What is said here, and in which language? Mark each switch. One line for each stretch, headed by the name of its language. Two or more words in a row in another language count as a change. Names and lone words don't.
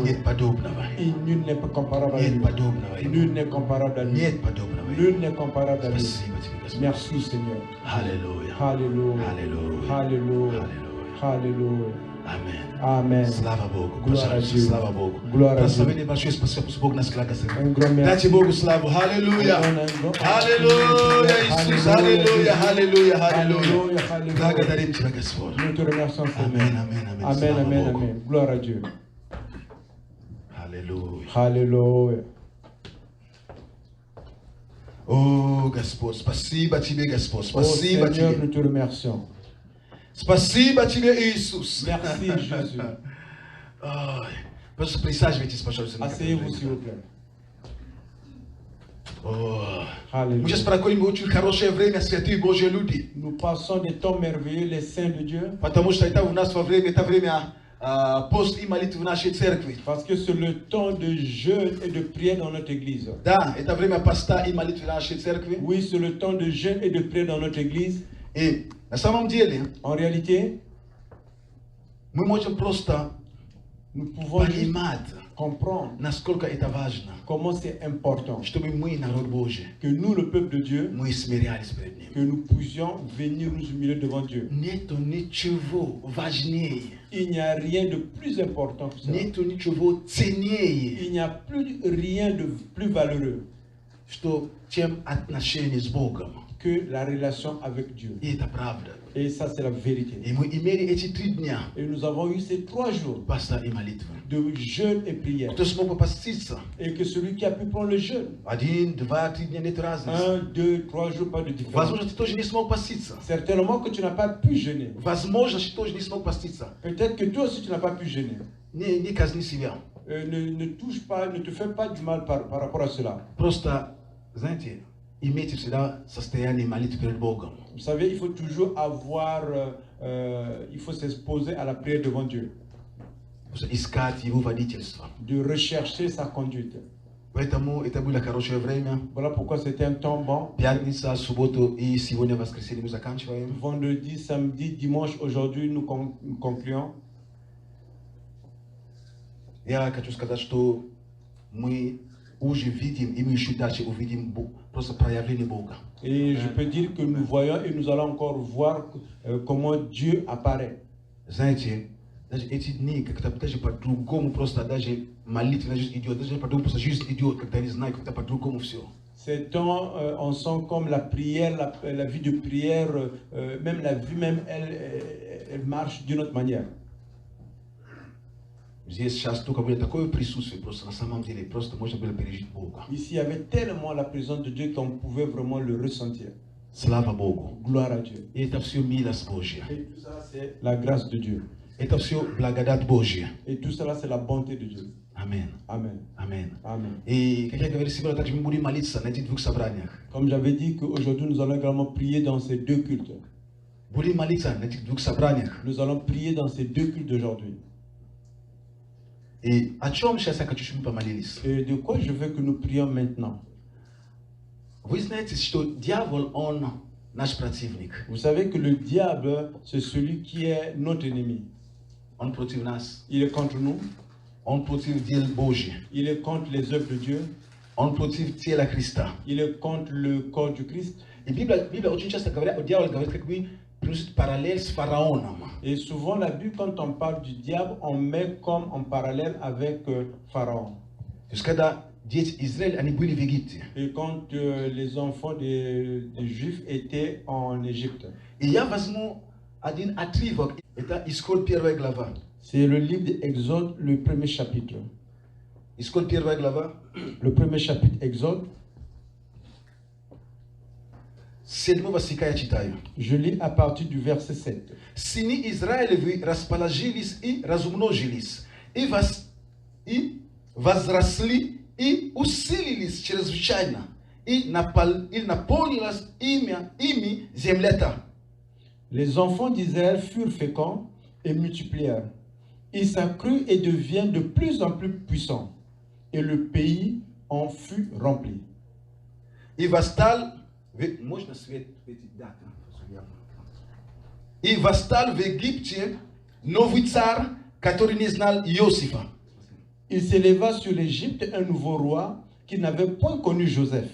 French: Et nul n'est comparable à lui. Nul n'est comparable à lui. Nul n'est comparable à lui. Merci, Seigneur. Alléluia. Alléluia. Alléluia. Alléluia. Alléluia. Amen. Amen.
Russian: Слава Богу.
French: Gloire à Dieu.
Russian: Слава Богу.
French: Gloire à Dieu. Un grand merci.
Russian: Dайте Богу славу. Аллилуйя. Аллилуйя, Иисус. Аллилуйя. Аллилуйя. Аллилуйя. Благодарим Тебя, Господь.
French: Nous te remercions, Seigneur. Amen, amen, amen. Amen,
Russian: Slava
French: amen,
Russian: Bogu.
French: amen. Gloire à Dieu.
Russian: Аллилуйя.
French: Alléluia.
Russian: О, Господь, спасибо Тебе, Господь. Oh Спасибо
French: Seigneur,
Russian: Тебе.
French: nous te remercions.
Russian: Спасибо Тебе, Иисус.
French: Merci, Jésus.
Russian: Ой, просто присаживайтесь, пожалуйста.
French: Asseyez-vous, s'il vous plaît.
Russian: О, мы
French: Alléluia.
Russian: сейчас проходим очень хорошее время, святые Божьи люди.
French: Nous passons des temps merveilleux, les saints de Dieu,
Russian: Потому что это у нас во время, это время пост и молитвы в нашей церкви.
French: parce que c'est le temps de jeûne et de prière dans notre église.
Russian: Да, это время поста и молитвы в нашей церкви.
French: Oui, c'est le temps de jeûne et de prière dans notre église.
Russian: И на самом деле
French: En réalité,
Russian: мы можем просто
French: nous pouvons juste
Russian: понимать,
French: comprendre
Russian: насколько это важно,
French: comment c'est important
Russian: чтобы мы, народ Божий,
French: que nous, le peuple de Dieu,
Russian: мы смирялись перед Ним.
French: que nous puissions venir nous humilier devant Dieu.
Russian: Нету ничего важнее,
French: Il n'y a rien de plus important que ça.
Russian: нету ничего ценнее,
French: Il n'y a plus rien de plus valeureux
Russian: чем отношения с Богом.
French: que la relation avec Dieu.
Russian: И это правда.
French: Et ça, c'est la vérité.
Russian: И мы имели эти 3 дня
French: Et nous avons eu ces 3 jours
Russian: поста и молитвы.
French: de jeûne et prière.
Russian: Кто смог попаститься?
French: Et que celui qui a pu prendre le jeûne,
Russian: 1, 2, 3 дня нет разницы.
French: 1, 2, 3 jours, pas de différence.
Russian: Возможно, ты тоже не смог поститься.
French: Certainement que tu n'as pas pu jeûner.
Russian: Возможно, ты тоже не смог поститься.
French: Peut-être que toi aussi tu n'as pas pu jeûner.
Russian: Не казни себя.
French: Ne touche pas, ne te fais pas du mal par rapport à cela.
Russian: Просто, знаете, имейте всегда состояние молитвы перед Богом.
French: Vous savez, il faut toujours avoir, il faut s'exposer à la prière devant Dieu.
Russian: Искать Его водительство.
French: De rechercher sa conduite.
Russian: Поэтому это было хорошее время.
French: Voilà pourquoi c'était un temps bon.
Russian: Пятница, субботу и сегодня воскресенье мы заканчиваем.
French: Vendredi, samedi, dimanche, aujourd'hui nous concluons.
Russian: Я хочу сказать, что мы уже видим, и мы еще дальше увидим просто проявление Бога.
French: Et je peux dire que nous voyons et nous allons encore voir comment Dieu apparaît.
Russian: Знаете, даже эти дни как-то даже по-другому просто даже молитва идет, даже по-другому просто жизнь идет, когда не знаю, как-то по-другому все.
French: Ces temps, on sent comme la prière, la vie de prière, même la vie même, elle marche d'une autre manière.
Russian: Здесь сейчас только было такое присутствие, просто на самом деле, просто можно было пережить Бога.
French: Ici, il y avait tellement la présence de Dieu qu'on pouvait vraiment le ressentir.
Russian: Слава Богу.
French: Gloire à Dieu.
Russian: И это все милость Божья.
French: Et tout ça, c'est la grâce de Dieu.
Russian: Это все благодать Божья.
French: Et tout cela, c'est la bonté de Dieu.
Russian: Аминь.
French: Amen.
Russian: Аминь.
French: Amen.
Russian: И как я говорил сегодня, также мы будем молиться на этих 2 собраниях.
French: Comme j'avais dit qu'aujourd'hui, nous allons également prier dans ces 2 cultes.
Russian: Будем молиться на этих 2 собраниях.
French: Nous allons prier dans ces 2 cultes d'aujourd'hui.
Russian: И о чем сейчас я хочу, чтобы мы помолились?
French: Et de quoi je veux que nous prions maintenant?
Russian: Вы знаете, что дьявол, он наш противник.
French: Vous savez que le diable, c'est celui qui est notre ennemi.
Russian: Он против нас.
French: Il est contre nous,
Russian: Он против дел Божьих.
French: il est contre les œuvres de Dieu,
Russian: Он против тела Христа.
French: il est contre le corps du Christ.
Russian: И Библия очень часто говорит, дьявол говорит, как бы приносит параллель с фараоном.
French: Et souvent, la Bible, quand on parle du diable, on met comme en parallèle avec Pharaon.
Russian: То есть, когда дети Израиля, они были в Египте.
French: Et quand les enfants des Juifs étaient en Égypte.
Russian: И я возьму один отрывок. Это Исход 1 глава.
French: C'est le livre d'Exode, le premier chapitre.
Russian: Исход 1 глава.
French: Le premier chapitre Exode.
Russian: 7 стиха я читаю.
French: Je lis à partir du verset 7.
Russian: Сыны Израилевы расположились и размножились, и возросли, и усилились чрезвычайно, и наполнилась ими земля-то.
French: Les enfants d'Israël furent féconds et multiplièrent. Ils s'accrurent et devinrent de plus en plus puissants. Et le pays en fut rempli.
Russian: И восстал, можно свет дать? И восстал в Египте новый царь, который не знал Иосифа.
French: Il s'éleva sur l'Égypte un nouveau roi qui n'avait point connu Joseph.